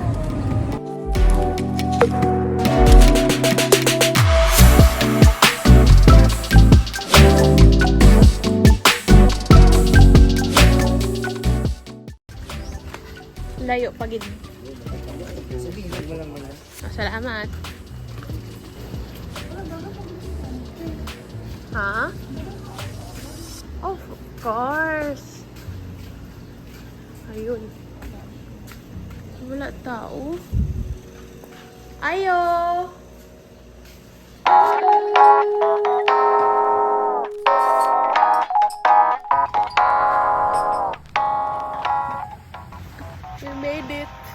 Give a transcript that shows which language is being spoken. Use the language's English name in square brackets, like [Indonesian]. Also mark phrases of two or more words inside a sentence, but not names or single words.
[Hiligaynon] Layo pagid. Salamat. Ha? [English] Of course. [Hiligaynon] Ayun. Wala tao. Ayo! [English] We made it.